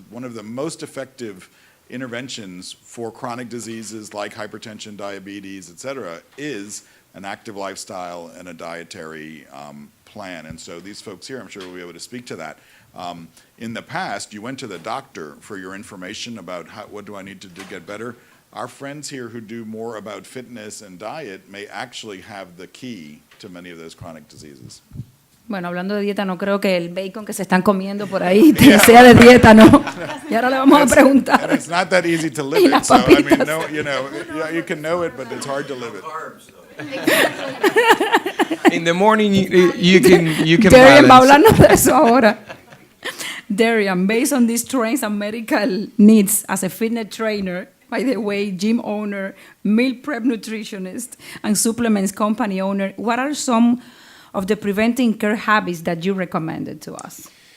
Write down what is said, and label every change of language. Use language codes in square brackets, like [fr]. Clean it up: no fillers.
[en] One of the most effective interventions for chronic diseases like hypertension, diabetes, et cetera, is an active lifestyle and a dietary plan. And so these folks here, I'm sure, will be able to speak to that. In the past, you went to the doctor for your information about what do I need to do to get better. Our friends here who do more about fitness and diet may actually have the key to many of those chronic diseases. [es] Bueno, hablando de dieta, no creo que el bacon que se están comiendo por ahí sea de dieta, ¿no? Y ahora le vamos a preguntar. [en] And it's not that easy to live it. So I mean, no, you can know it, but it's hard to live it. In the morning, you can [es] Darian va a [en] balance. [es] hablarnos de eso ahora. [en] Darian, based on these trends and medical needs as a fitness trainer, by the way, gym owner, meal prep nutritionist, and supplements company owner, what are some of the preventing care habits that you recommended to us?